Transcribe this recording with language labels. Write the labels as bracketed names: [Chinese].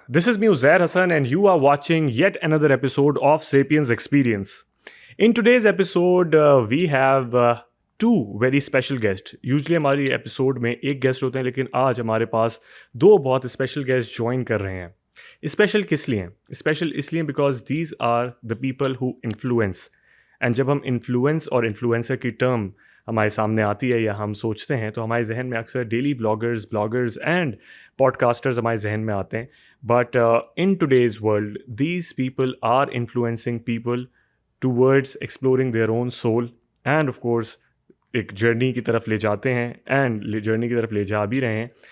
[English] This is me Uzair Hassan and you are watching yet another episode of Sapiens Experience. In today's episode we have two very special guests. [Hindi] Usually हमारी episode में एक guest होते हैं लेकिन आज हमारे पास दो बहुत special guests join कर रहे हैं. Special किस लिए हैं? [English] Special इसलिए because these are the people who influence. [Hindi] And जब हम influence और influencer की term हमारे सामने आती है या हम सोचते हैं तो हमारे जहन में अक्सर [English] daily vloggers bloggers and podcasters [Hindi] हमारे जहन में आते हैं. [English] but in today's world these people are influencing people towards exploring their own soul and of course [Hindi] एक जर्नी की तरफ ले जाते हैं एंड जर्नी की तरफ ले जा भी रहे हैं.